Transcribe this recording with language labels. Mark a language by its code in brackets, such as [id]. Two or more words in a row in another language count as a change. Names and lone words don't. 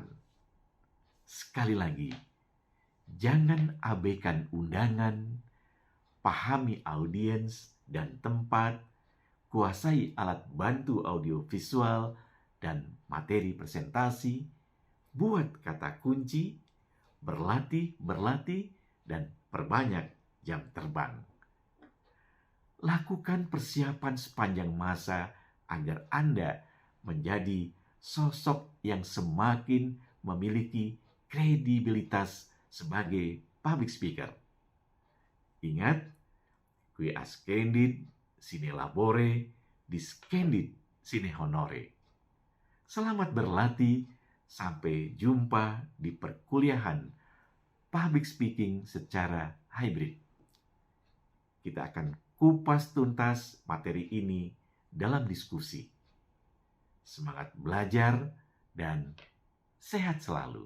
[id] Sekali lagi, jangan abaikan undangan, pahami audiens dan tempat, kuasai alat bantu audio visual dan materi presentasi, buat kata kunci, berlatih, dan perbanyak jam terbang. Lakukan persiapan sepanjang masa agar Anda menjadi sosok yang semakin memiliki kredibilitas sebagai [en] public speaker. [id] Ingat, [la] qui ascendit sine labore, discendit sine honore. [id] Selamat berlatih, sampai jumpa di perkuliahan [en] public speaking [id] secara hybrid. Kita akan kupas tuntas materi ini dalam diskusi. Semangat belajar dan sehat selalu.